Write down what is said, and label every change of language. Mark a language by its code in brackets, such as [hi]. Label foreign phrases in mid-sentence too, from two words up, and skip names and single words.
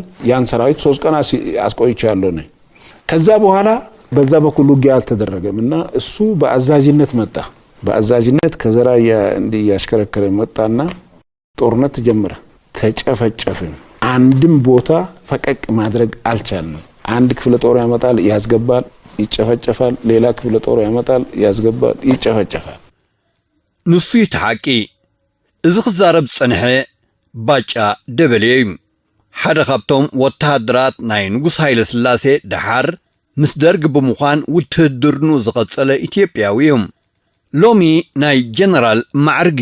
[am] ያን ሰራዊት 3 ቀን አስቆይቻለሁ ነው ከዛ በኋላ በዛ በኩል ውጊያ አልተደረገምና እሱ በአዛዥነት መጣ በአዛዥነት ከዘራ እንዲ ያሽከረከረ መጣና ጦርነት ተጀመረ ተጨፈጨፍን አንድም ቦታ ፈቀቅ ማድረግ አልቻልንም አንድ ክፍለ ጦር ያመጣል ያስገባል ይጨፈጨፋል ሌላ ክፍለ ጦር ያመጣል ያስገባል ይጨፈጨፋል [ti] ንሱ ይተሐቂ እዚ ክዛረብ ጽንሐ ባጫ ደበልይ ሓደ ካብቶም ወተሃደራት ናይ ንጉስ ኃይለ ሥላሴ ደሓር ምስ ደርግ ብምዃን ውትህድርኑ ዝቐጸለ ኢትዮጵያዊ ሎሚ ናይ ጀነራል ማዕርጊ